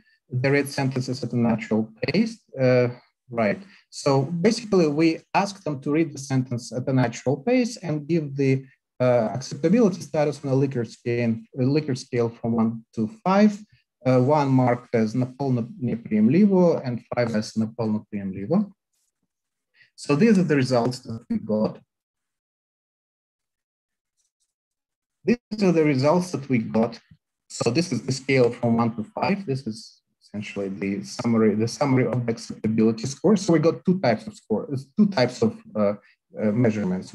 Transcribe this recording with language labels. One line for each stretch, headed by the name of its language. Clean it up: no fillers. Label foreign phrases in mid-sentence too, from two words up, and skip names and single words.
English: They read sentences at a natural pace, right? So basically, we asked them to read the sentence at a natural pace and give the acceptability status on a Likert scale from 1 to 5. 1 marked as
Macedonian: наполно неприемливо
English: and 5 as
Macedonian: наполно приемливо.
English: So these are the results that we got. These are the results that we got. So this is the scale from 1 to 5. This is essentially the summary of the acceptability score. So we got two types of scores, two types of measurements.